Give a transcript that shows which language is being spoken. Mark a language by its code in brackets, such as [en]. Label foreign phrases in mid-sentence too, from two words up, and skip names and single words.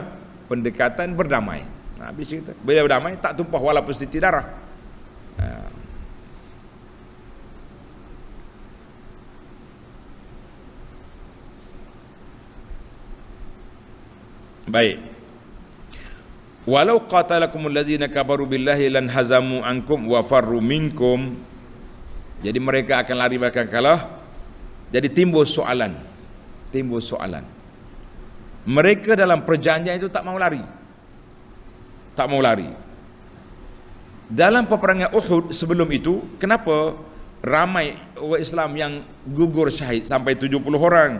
[ms] Pendekatan berdamai. Habis cerita. Bila berdamai tak tumpah walaupun setitik darah. Baik. [ar] ولو قاتلكم الذين كفروا بالله لانهزموا عنكم وفروا منكم. [ms] Jadi mereka akan lari, mereka kalah. Jadi timbul soalan. Mereka dalam perjanjian itu tak mau lari. Dalam peperangan Uhud sebelum itu, kenapa ramai orang Islam yang gugur syahid sampai 70 orang?